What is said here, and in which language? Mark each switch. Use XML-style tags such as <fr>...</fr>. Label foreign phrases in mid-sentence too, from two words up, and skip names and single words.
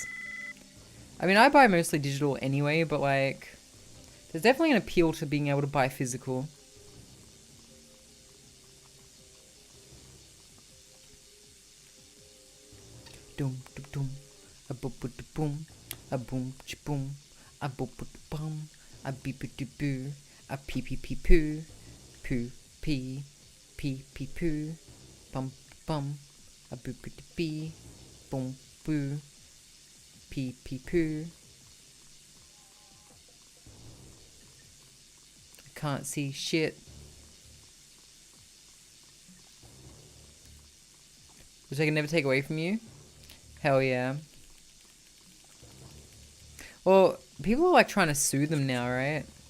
<en>I mean, I buy mostly digital anyway, but, like, there's definitely an appeal to being able to buy physical. Doom, doom, doom. A boop, boop, boom. A boom, boom. A boop, boop, boom. A beep, beep, boo. A pee, pee, pee, poo. Poo, pee. Pee pee poo, bum bum, a boo boo bee, boom boo, pee pee poo. I can't see shit. Which I can never take away from you. Hell yeah. Well, people are like trying to sue them now, right?</en>